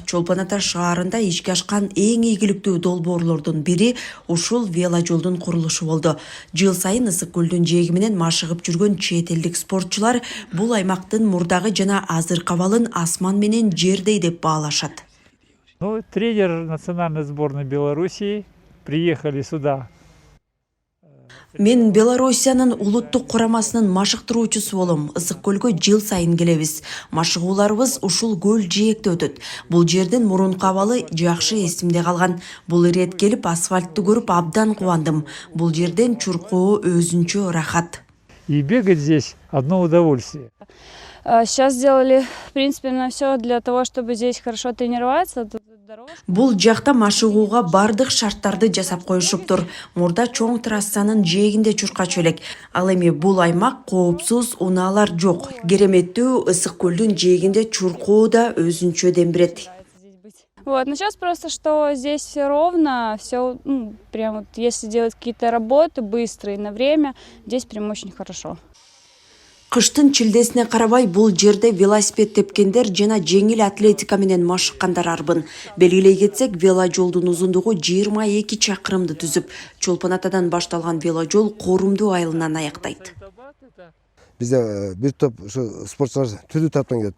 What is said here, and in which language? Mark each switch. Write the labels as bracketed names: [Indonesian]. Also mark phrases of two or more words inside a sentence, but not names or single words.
[Kyrgyz] Чолпон Ата шаарында ишке ашкан эң ийгиликтүү долбоорлордун бири ушул вело жолдун курулушу болду. Жыл сайын Ысык көлдүн жээги менен машыгып жүргөн чет элдик спортчулар бул аймактын мурдагы жана азыркы абалын асман менен жердей деп баалашат. [Russian] Тренер национальной сборной Белоруссии приехали сюда. [Kyrgyz] Мен Белоруссиянын улуттук курамасынын машыктыруучусу болом. Ысык көлгө жыл сайын келебиз. Машыгууларыбыз ушул көл жээкте өтөт. Бул жердин мурунку абалы жакшы эсимде калган. Бул ирет келип асфальтты көрүп абдан кубандым. Бул жерден чуркоо өзүнчө рахат. [Russian] И бегать здесь одно удовольствие. Сейчас сделали, в принципе, на все для того, чтобы здесь хорошо тренироваться. [Kyrgyz] Бул жакта машыгууга бардык шарттарды жасап коюшуптур. Мурда чоң трассанын жээгинде чуркачу элек. Ал эми бул аймак коопсуз, унаалар жок. Кереметтүү Ысык көлдүн жээгинде чуркоо да өзүнчө дем берет. [Russian] Вот, но сейчас просто, что здесь все ровно, все, прям вот, если делать какие-то работы быстрые на время, здесь прям очень хорошо. [Kyrgyz] Кыштын чилдесине карабай бул жерде велосипед тепкендер жана жеңил атлетика менен машыккандар арбын. Белгилей кетсек, вело жолдун узундугу 22 чакырымды түзүп, Чолпон Атадан башталган вело жол Корумду айылынан аяктайт. Бизде бир топ ушу спортчулар түрдүү тараптан келет.